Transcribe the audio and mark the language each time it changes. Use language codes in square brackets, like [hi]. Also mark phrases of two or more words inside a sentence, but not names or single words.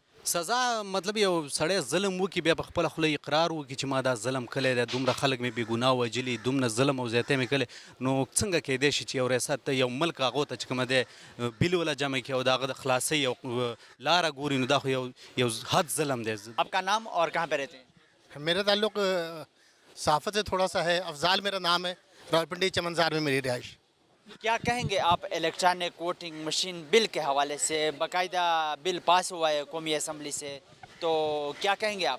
[ps] سزا مطلب یو سړی ظلم وکړي بیا په خپله خوله اقرار وکړي چې ما دا ظلم کلی دی، دومره خلک مې بې ګناه وژلي، دومره ظلم او زیاتی مې کلی، نو څنګه کیدی شي چې یو ریاست ته یو ملک هغو ته چې کومه دی بیل وله جمع کړي او د هغه د خلاصۍ یو لاره ګوري، نو دا خو یو حد ظلم دی. [ur] آپ کا نام اور کہاں پہ رہتے ہیں؟ میرا تعلق صحافت سے تھوڑا سا ہے. افضال میرا نام ہے، راولپنڈی چمنزار میں میری رہائش. کیا کہیں گے آپ الیکٹرانک ووٹنگ مشین بل کے حوالے سے؟ باقاعدہ بل پاس ہوا ہے قومی اسمبلی سے، تو کیا کہیں گے آپ؟